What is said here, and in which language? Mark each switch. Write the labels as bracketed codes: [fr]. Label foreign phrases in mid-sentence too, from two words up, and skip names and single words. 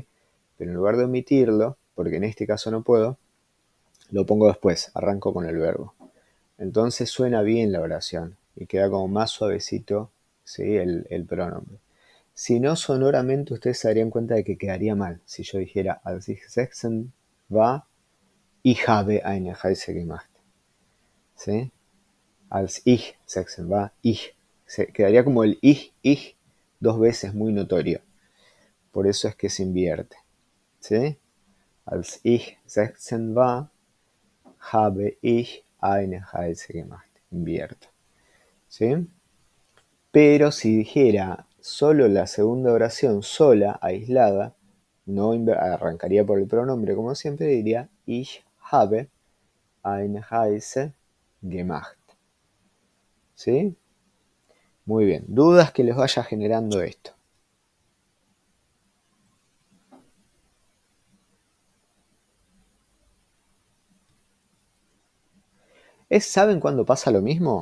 [es] Pero en lugar de omitirlo, porque en este caso no puedo, lo pongo después, arranco con el verbo. Entonces suena bien la oración y queda como más suavecito, ¿sí?, el pronombre. Si no, sonoramente ustedes se darían cuenta de que quedaría mal si yo dijera, [de] als ich 16 war, ich habe eine Reise gemacht. ¿Sí? Als ich 16 war, ich. [es] Quedaría como el ich dos veces muy notorio. Por eso es que se invierte. ¿Sí? [de] Als ich 16 war, habe ich eine Reise gemacht. [es] Invierto. ¿Sí? Pero si dijera solo la segunda oración, sola, aislada, no arrancaría por el pronombre como siempre, diría [de] ich habe eine Reise gemacht. [es] ¿Sí? Muy bien. ¿Dudas que les vaya generando esto? ¿Saben cuándo pasa lo mismo?